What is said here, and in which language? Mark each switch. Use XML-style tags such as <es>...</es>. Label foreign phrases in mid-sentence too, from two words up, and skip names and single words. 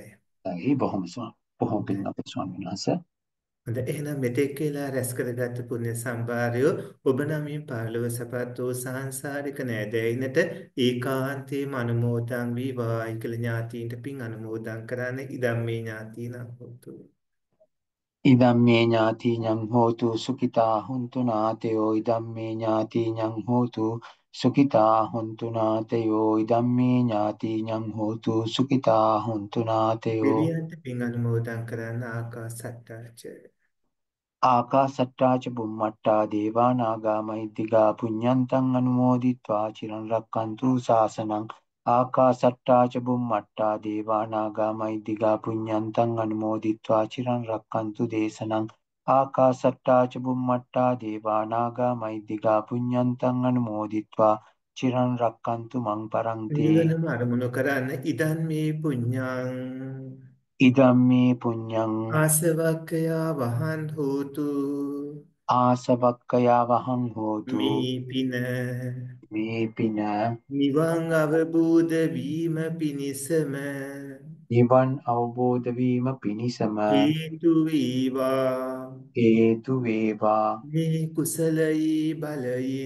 <si>ඒ බොහොම හොඳයි. පිං අපේ ස්වාමීන් වහන්සේ. හොඳයි එහෙනම් මෙතෙක් කියලා රැස් කරගත් පුණ්‍ය සම්භාරය ඔබ නමින් පරලොව සපත් වූ සංසාරික නෑදෑයිනට ඒකාන්තයෙන්ම අනුමෝදන් වේවායි කියලා ඥාතීන්ට පින් අනුමෝදන් කරන්න</si> <pi>ඉදම්මේ ඥාතීන හොතු. ඉදම්මේ ඥාතිඤං හෝතු සුඛිතා හුන්තු නාතයෝ ඉදම්මේ ඥාතිඤං හෝතු සුඛිතා හුන්තු නාතයෝ ඉදම්මේ ඥාතිඤං හෝතු සුඛිතා හුන්තු නාතයෝ</pi> <si>දෙවියන්ට පින් අනුමෝදන් කරන්න ආකාසට්ටාච.</si> <pi>ආකාසට්ටා ච බුම්මට්ටා දේවා නාග මහිද්దికා පුඤ්ඤන්තං අනුමෝදිත්වා චිරන් රැක්කන්තු ශාසනං ආකාසට්ටා ච බුම්මට්ටා දේවා නාග මහිද්దికා පුඤ්ඤන්තං අනුමෝදිත්වා චිරන් රැක්කන්තු දේශනං ආකාසට්ටා ච බුම්මට්ටා දේවා නාග මහිද්దికා පුඤ්ඤන්තං අනුමෝදිත්වා චිරන් රැක්කන්තු මං පරන්ති</pi> <si>නිවනම අරමුණු කරන්න</si> <pi>ඉදන් මේ පුඤ්ඤං ඉදම්මේ පුඤ්ඤං ආසවක්ඛයා වහන් හෝතු ආසවක්කයා වහං හෝතු</pi> <si>මේ පින මේ පින නිවන් අවබෝධ වීම පිණිසම නිවන් අවබෝධ වීම පිණිසම හේතු වේවා හේතු වේවා මේ කුසලයේ බලයින්</si>